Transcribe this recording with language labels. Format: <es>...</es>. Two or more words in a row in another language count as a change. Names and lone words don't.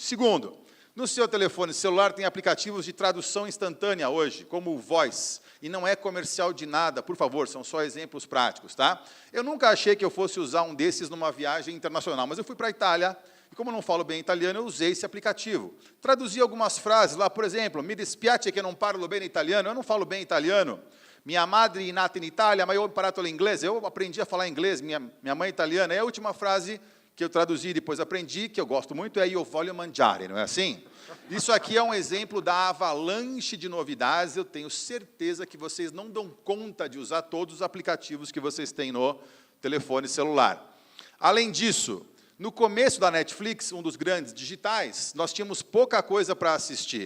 <pt>Segundo, no seu telefone celular tem aplicativos de tradução instantânea hoje, como o Voice, e não é comercial de nada, por favor, são só exemplos práticos, tá? Eu nunca achei que eu fosse usar um desses numa viagem internacional, mas eu fui para a Itália, e como eu não falo bem italiano, eu usei esse aplicativo. Traduzi algumas frases lá, por exemplo,</pt> <it>mi dispiace che non parlo bene italiano,</it> <pt>eu não falo bem italiano.</pt> <it>Minha madre nata in Italia,</it> <pt>mas eu</pt> <it>ho imparato l'inglese,</it> <pt>eu aprendi a falar inglês, minha mãe é italiana. E a última frase que eu traduzi e depois aprendi, que eu gosto muito, é</pt> <it>io voglio mangiare,</it> <pt>não é assim? Isso aqui é um exemplo da avalanche de novidades, eu tenho certeza que vocês não dão conta de usar todos os aplicativos que vocês têm no telefone celular. Além disso, no começo da Netflix, um dos grandes digitais, nós tínhamos pouca coisa para assistir.</pt>